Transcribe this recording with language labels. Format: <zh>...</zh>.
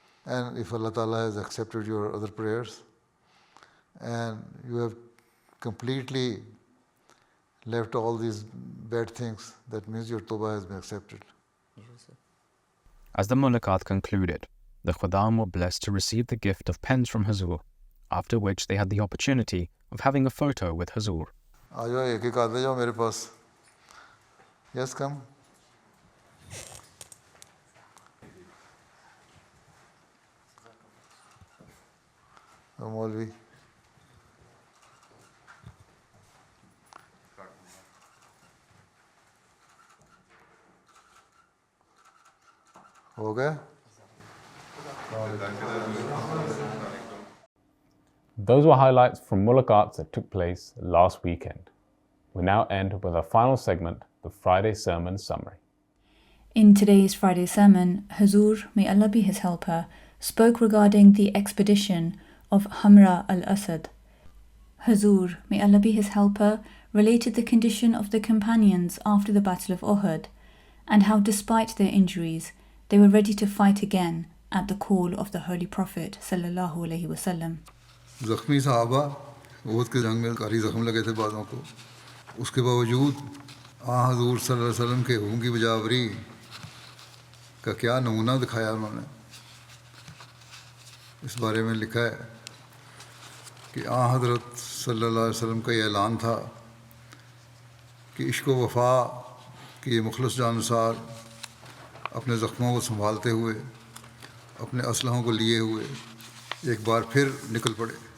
<en>And if Allah Ta'ala has accepted your other prayers and you have completely left all these bad things, that means your tawbah has been accepted. As the mulaqat concluded, the Khuddam were blessed to receive the gift of pens from Hazur, after which they had the opportunity of having a photo with Hazur.</en> <ur>آ جاؤ ایک ایک آتے جاؤ میرے پاس.</ur> <en>Yes come.</en> <ur>مولوی ہو گئے.</ur> <en>Those were highlights from mulaqats that took place last weekend. We now end with our final segment, the Friday Sermon Summary. In today's Friday sermon, Hazur, may Allah be his helper, spoke regarding the expedition of Hamra al-Asad. Hazur, may Allah be his helper, related the condition of the companions after the Battle of Uhud, and how despite their injuries, they were ready to fight again at the call of the Holy Prophet sallallahu alaihi wasallam.</en> <ur>زخمی صحابہ احد کے جنگ میں کاری زخم لگے تھے بعضوں کو, اس کے باوجود حضور صلی اللہ علیہ وسلم کے حکم کی بجاوری کا کیا نمونہ دکھایا انہوں نے. اس بارے میں لکھا ہے کہ حضرت صلی اللہ علیہ وسلم کا یہ اعلان تھا کہ عشق و وفا کے یہ مخلص جانثار اپنے زخموں کو سنبھالتے ہوئے اپنے اسلحوں کو لیے ہوئے ایک بار پھر نکل پڑے.</ur>